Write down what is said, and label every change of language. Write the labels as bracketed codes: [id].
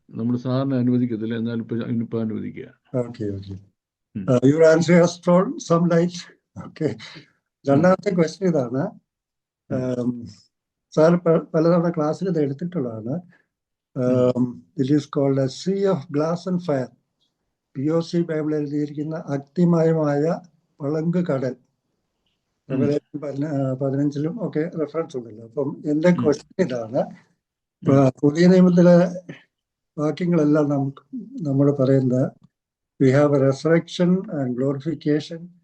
[ml] നമ്മൾ സാറിന് അനുവദിക്കത്തില്ല, എന്നാൽ ഇപ്പൊ അനുവദിക്കുക. [en] Your answer has thrown some light. [ml] രണ്ടാമത്തെ ക്വസ്റ്റ്യൻ ഇതാണ്. സാർ പലതവണ ക്ലാസ്സിൽ ഇത് എടുത്തിട്ടുള്ളതാണ്. [en] It is called a sea of glass and fire. [ml] POC Bible എഴുതിയിരിക്കുന്ന അഗ്നിമയമായ പളങ്ക് കടൽ. 15-ലും ഒക്കെ റെഫറൻസ് ഉണ്ടല്ലോ. അപ്പം എന്റെ ക്വസ്റ്റ്യൻ ഇതാണ്, പുതിയ നിയമത്തിലെ വാക്യങ്ങളെല്ലാം നമ്മൾ പറയുന്നത് [en] We have a resurrection and glorification.